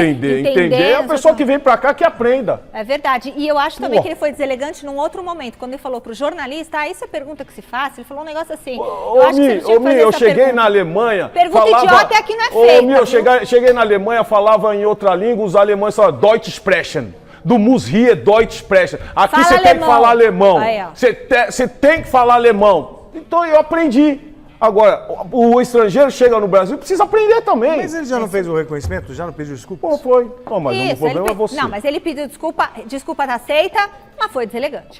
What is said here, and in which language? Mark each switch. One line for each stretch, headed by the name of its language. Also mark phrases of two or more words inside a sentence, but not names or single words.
Portuguese: Entender é a pessoa que vem pra cá que aprenda. É verdade. E eu acho também Pô. que ele foi deselegante num outro momento. Quando ele falou pro jornalista, isso é pergunta que se faz. Ele falou um negócio assim. Ô, acho que você não tinha que fazer eu essa cheguei pergunta. na Alemanha. Pergunta idiota é que não é Ô, feita, Mi, eu viu? cheguei na Alemanha, falava em outra língua, os alemães falavam
German: Deutsch sprechen. Do Muss hier Deutsch sprechen.
Portuguese: Aqui Fala você tem que alemão. falar alemão. Aí, ó. Você tem que falar alemão. Então eu aprendi. Agora, o estrangeiro chega no Brasil e precisa aprender também. Mas ele já não fez o reconhecimento? Já não pediu desculpas? Pô, foi. Não, mas Isso, o problema ele é você. Não, mas ele pediu desculpa tá aceita, mas foi deselegante.